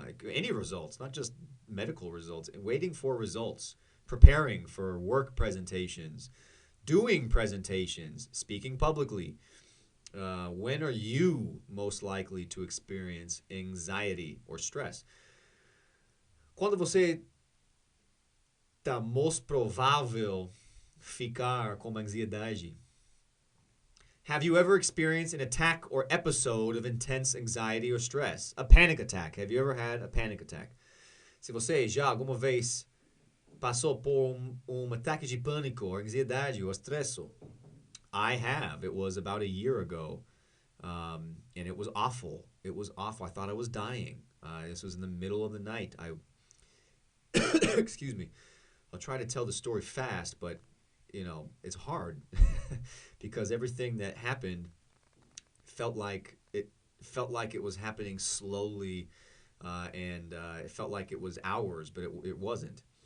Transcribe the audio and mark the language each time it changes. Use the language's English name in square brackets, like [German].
[English] Any results, not just medical results. Waiting for results. Preparing for work presentations. Doing presentations. Speaking publicly. When are you most likely to experience anxiety or stress? [Portuguese] Quando você está [English] most [Portuguese] provável ficar com ansiedade? [English] Have you ever experienced an attack or episode of intense anxiety or stress? A panic attack. Have you ever had a panic attack? [Portuguese] Se você já alguma vez passou por ataque de pânico ou ansiedade ou estresse, [English] I have. It was about a year ago, and it was awful. It was awful. I thought I was dying. This was in the middle of the night. Excuse me. I'll try to tell the story fast, but it's hard because everything that happened felt like it was happening slowly, and it felt like it was hours, but it wasn't.